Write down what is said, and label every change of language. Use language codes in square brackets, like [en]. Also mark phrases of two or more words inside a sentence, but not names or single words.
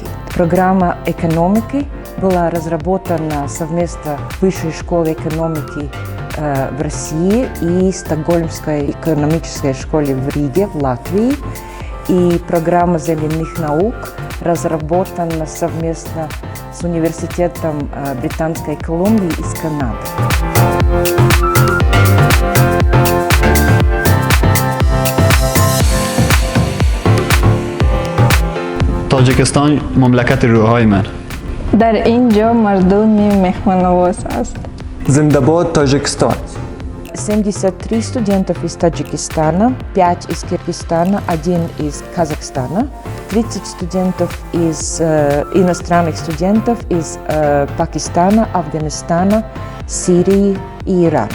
[ru] Программа экономики была разработана совместно с Высшей школой экономики в России и Стокгольмской экономической школе в Риге, в Латвии. И программа земляных наук разработана совместно с Университетом Британской Колумбии из Канады. [tg] تاجیکستان مملکت روحای من. در اینجا مردمی مهمان‌نواز است. Зиндабад, Таджикистан. [ru] 73 студентов из Таджикистана, 5 из Киргизстана, 1 из Казахстана, 30 студентов из иностранных студентов из Пакистана, Афганистана, Сирии и Ирана.